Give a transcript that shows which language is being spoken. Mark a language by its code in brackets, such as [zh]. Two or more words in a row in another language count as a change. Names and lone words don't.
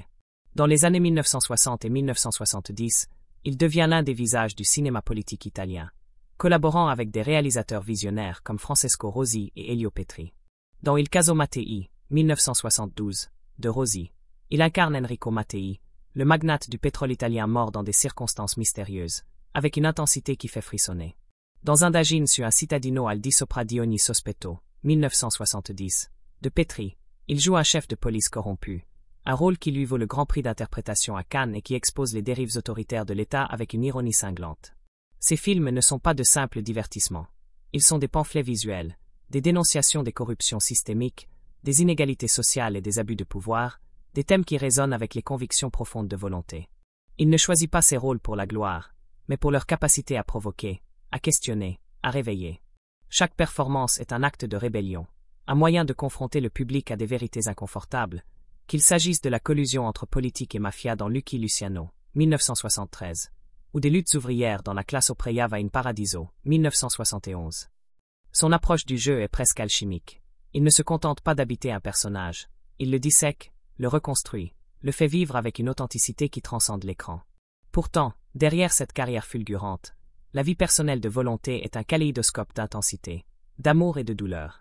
[fr] Dans les années 1960 et 1970, il devient l'un des visages du cinéma politique italien, collaborant avec des réalisateurs visionnaires comme Francesco Rosi et Elio Petri. Dans Il caso Mattei, 1972, de Rosi, il incarne Enrico Mattei, le magnate du pétrole italien mort dans des circonstances mystérieuses, avec une intensité qui fait frissonner. Dans Indagine su un cittadino al di sopra di ogni sospetto, 1970, de Petri, il joue un chef de police corrompu, un rôle qui lui vaut le Grand Prix d'interprétation à Cannes et qui expose les dérives autoritaires de l'État avec une ironie cinglante. Ces films ne sont pas de simples divertissements. Ils sont des pamphlets visuels, des dénonciations des corruptions systémiques, des inégalités sociales et des abus de pouvoir, des thèmes qui résonnent avec les convictions profondes de Volonté. Il ne choisit pas ses rôles pour la gloire, mais pour leur capacité à provoquer, à questionner, à réveiller. Chaque performance est un acte de rébellion, un moyen de confronter le public à des vérités inconfortables, qu'il s'agisse de la collusion entre politique et mafia dans Lucky Luciano, 1973, ou des luttes ouvrières dans La classe operaia va in paradiso, 1971. Son approche du jeu est presque alchimique. Il ne se contente pas d'habiter un personnage, il le dissèque, le reconstruit, le fait vivre avec une authenticité qui transcende l'écran. Pourtant, derrière cette carrière fulgurante, la vie personnelle de Volonté est un kaléidoscope d'intensité, d'amour et de douleur.